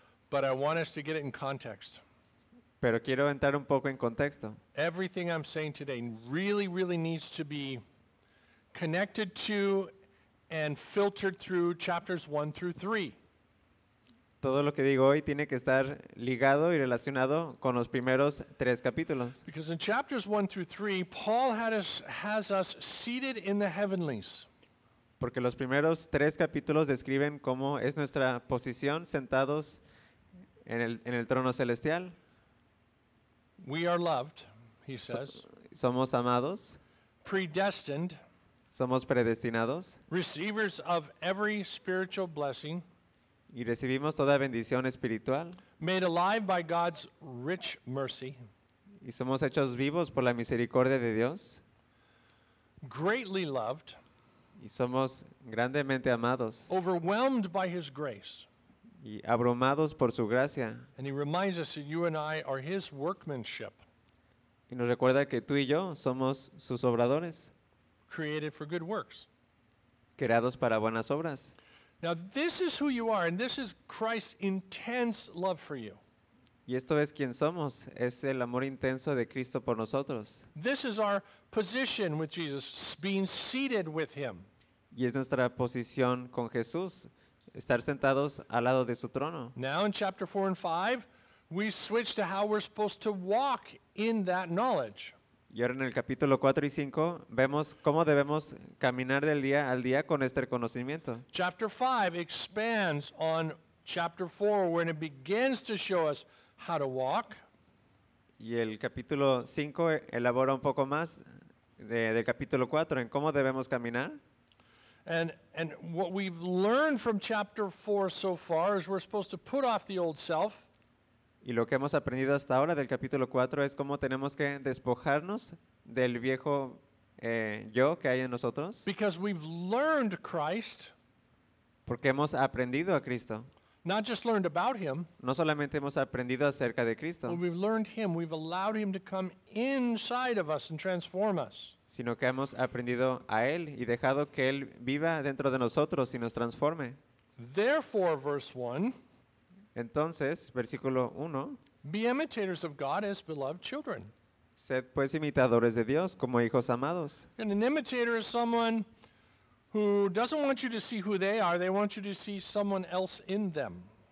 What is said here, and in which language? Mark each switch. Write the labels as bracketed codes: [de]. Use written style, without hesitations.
[en] But I want us to get it in context. [es] Pero quiero entrar un poco en contexto. [en] Everything I'm saying today really, really needs to be connected to and filtered through chapters 1 through 3. [es] Todo lo que digo hoy tiene que estar ligado y relacionado con los primeros tres capítulos. [en] Because in chapters 1 through 3, Paul has us seated in the heavenlies. [es] Porque los primeros tres capítulos describen cómo es nuestra posición sentados en el trono celestial. [en] We are loved, he says. [es] Somos amados. [en] Predestined. [es] Somos predestinados. [en] Receivers of every spiritual blessing. [es] Y recibimos toda bendición espiritual. [en] Made alive by God's rich mercy. [es] Y somos hechos vivos por la misericordia de Dios. [en] Greatly loved. [es] Y somos grandemente amados. [en] Overwhelmed by his grace. [es] Y abrumados por su gracia. [en] And he reminds us that you and I are his workmanship. [es] Y nos recuerda que tú y yo somos sus obradores. [en] Created for good works. [es] Creados para buenas obras. [en] Now this is who you are, and this is Christ's intense love for you. [es] Y esto es quien somos, es el amor intenso de Cristo por nosotros. [en] This is our position with Jesus, being seated with him. [es] Y es nuestra posición con Jesús, estar sentados al lado de su trono. [en] Now in chapter 4 and 5, we switch to how we're supposed to walk in that knowledge. [es] Y ahora en el capítulo 4 y 5 vemos cómo debemos caminar del día al día con este conocimiento. [en] Chapter 5 expands on chapter 4 when it begins to show us how to walk. [es] Y el capítulo 5 elabora un poco más del capítulo 4 en cómo debemos caminar. [en] And what we've learned from chapter 4 so far is we're supposed to put off the old self. [es] Y lo que hemos aprendido hasta ahora del capítulo 4 es cómo tenemos que despojarnos del viejo yo que hay en nosotros. [en] Because we've learned Christ. [es] Porque hemos aprendido a Cristo. [en] Not just learned about him. [es] No solamente hemos aprendido acerca de Cristo. [en] But we've learned him. We've allowed him to come inside of us and transform us. [es] Sino que hemos aprendido a él y dejado que él viva dentro de nosotros y nos transforme. [en] Therefore, verse 1. [es] Entonces, versículo 1. [en] Be imitators of God as beloved children. [es] Sed pues imitadores de Dios como hijos amados. [en] And an imitator is someone who doesn't want you to see who they are, they want you to see someone else in them.